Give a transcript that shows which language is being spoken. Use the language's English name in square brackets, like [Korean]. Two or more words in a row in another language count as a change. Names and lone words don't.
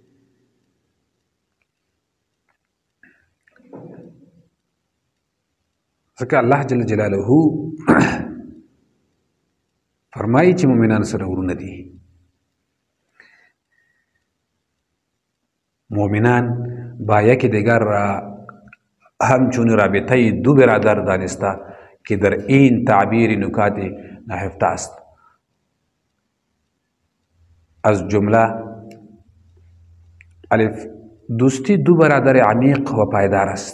[Pashto] ځکه الله [Arabic] جل جلاله [Pashto] فرمایي چې مؤمنان سره ورونه دي. [Persian] مؤمنان با یک دیگر را همچون رابطه دو برادر دانسته که در این تعبیر نکات نهفته است. از جمله الف، دوستی دو برادر عمیق و پایدار است.